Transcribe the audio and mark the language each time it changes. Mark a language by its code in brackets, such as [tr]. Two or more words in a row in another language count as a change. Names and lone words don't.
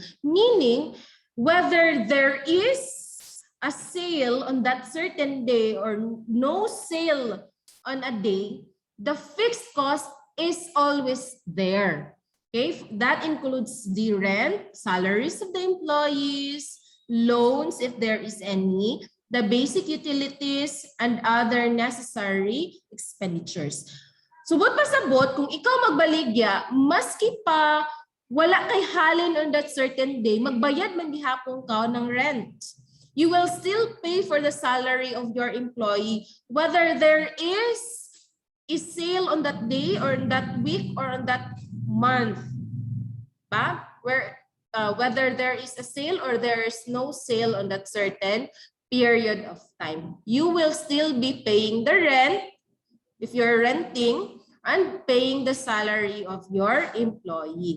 [en] Meaning, whether there is a sale on that certain day or no sale on a day, the fixed cost is always there. Okay, that includes the rent, salaries of the employees, loans if there is any, the basic utilities, and other necessary expenditures. [ceb] Subot pa sabot, kung ikaw magbaligya, maski pa wala kay halin [en] on that certain day, [ceb] magbayad man gihapon ka ng rent. [en] You will still pay for the salary of your employee, whether there is a sale on that day or on that week or on that month, whether there is a sale or there is no sale on that certain period of time, you will still be paying the rent if you're renting and paying the salary of your employee.